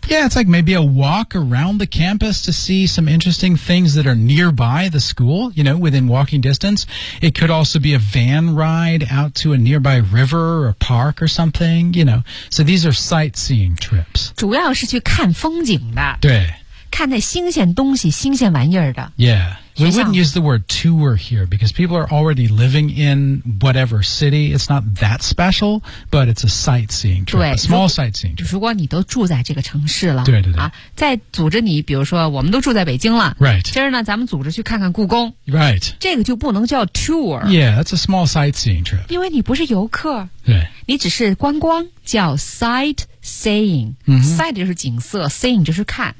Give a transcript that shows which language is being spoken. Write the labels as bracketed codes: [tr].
[en] Yeah, it's like maybe a walk around the campus to see some interesting things that are nearby the school, you know, within walking distance. It could also be a van ride out to a nearby river or park or something, you know. So these are sightseeing trips. [zh] 主要是去看风景的。对。看那新鲜东西，新鲜玩意儿的。 [en] Yeah. We wouldn't use the word tour here because people are already living in whatever city. It's not that special, but it's a sightseeing trip, a small sightseeing trip. [zh] 如果你都住在这个城市了，对对对，啊，再组织你，比如说我们都住在北京了 [en] ，right？ [zh] 今儿呢，咱们组织去看看故宫 [en] ，right？ [zh] 这个就不能叫 tour. [en] Yeah, that's a small sightseeing trip. [zh] 因为你不是游客，对，你只是观光，叫 sightseeing.、Sight 就是景色 ，seeing 就是看